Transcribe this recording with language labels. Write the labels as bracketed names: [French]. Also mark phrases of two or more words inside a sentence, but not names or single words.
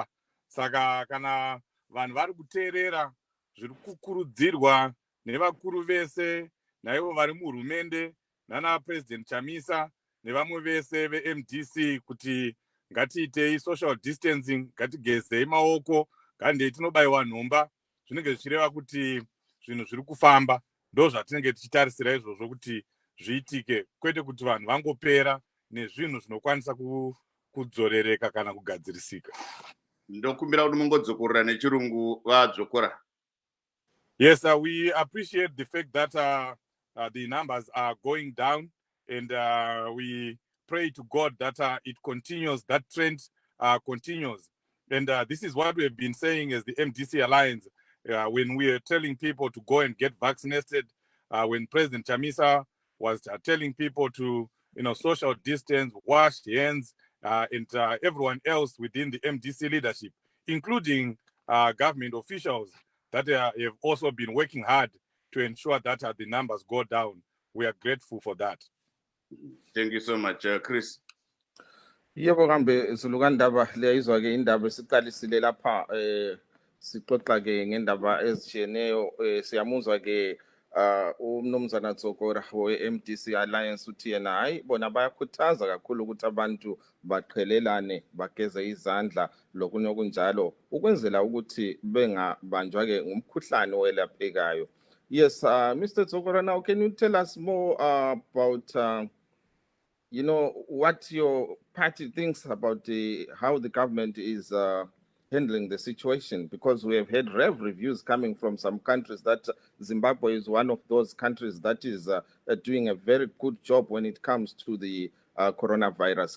[Shona] Saka kana vanhu vari kuteerera zviri kukurudzirwa nevakuru vese, naivo vari muhurumende nana President Chamisa nevamwe vese veMDC kuti ngatiitei [English] social distancing, [Shona] ngatigezei maoko, ngandei tinobayiwa nhomba, zvinenge zvichireva kuti zvinhu zviri kufamba. Ndo zvatinenge tichitarisira izvozvo kuti zviitike, kwete kuti vanhu vangopera nezvinhu zvinokwanisa kudzorereka kana kugadzirisika. Ndokumbira kuti mungodzokorera nechirungu vadzokora. [English] Yes, we appreciate the fact that the numbers are going down, and we pray to God that it continues, that trend continues. And this is what we have been saying as the MDC Alliance when we are telling people to go and get vaccinated, when President Chamisa was telling people to social distance, wash hands, and everyone else within the MDC leadership, including government officials that have also been working hard to ensure that the numbers go down. We are grateful for that. Thank you so much, Chris. [North Ndebele] Yebo kambe zulukandaba leyizwa-ke indaba esiqalisile lapha sixoxa-ke ngendaba ezitshiyeneyo. Siyamuzwa-ke umnumzana Dzokora we-MDC Alliance uthi yena hayi bona bayakhuthaza kakhulu ukuthi abantu baqhelelane, bageze izandla lokunye okunjalo ukwenzela ukuthi bengabanjwa-ke ngumkhuhlane owelaphekayo. [English] Yes, Mr. Dzokora, now can you tell us more about what your party thinks about how the government is handling the situation? Because we have had reviews coming from some countries that Zimbabwe is one of those countries that is doing a very good job when it comes to the coronavirus.